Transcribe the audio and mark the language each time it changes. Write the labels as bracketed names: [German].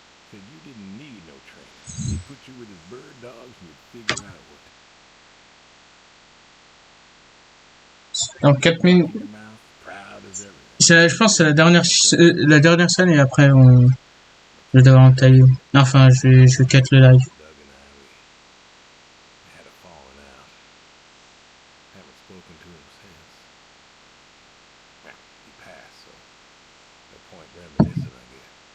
[English] Said you didn't need no training. He'd put you with his bird dogs and you'd figure out what [French] Dans 4 minutes. [English] your mouth, proud as everything. [French] Je pense que c'est la dernière scène et après je vais devoir entailler. Enfin, je cut le live. [English] Doug and I, we had a falling out. Haven't spoken to him since. Well, he passed, so no point reminiscing, I guess.